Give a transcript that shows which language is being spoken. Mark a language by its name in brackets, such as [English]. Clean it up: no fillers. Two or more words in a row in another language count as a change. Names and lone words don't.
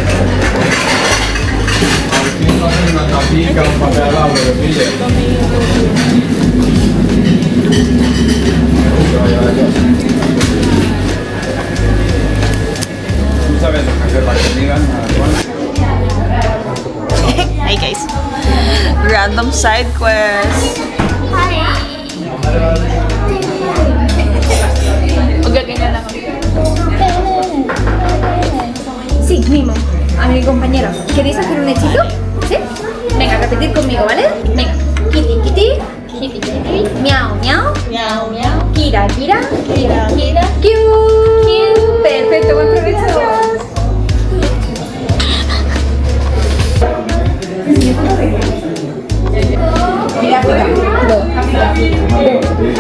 [Spanish] Pica un papel al lado, lo pille. ¿Tú sabes hacer la comida, Juan? [English] Hi guys. Random side quest. [Filipino] Huwag ganyan lang. [Spanish] Sí, mismo. A mi compañero. ¿Queréis hacer un hechizo? ¿Sí? Venga, repetir conmigo, ¿vale? Venga. [English] Kitty, kitty. Kitty, kitty. [Spanish] Miau, miau. [English] Meow, meow. Kira, kira. Kira. Kira. Kiu. Kiu. [Spanish] Perfecto, buen provecho. Mira,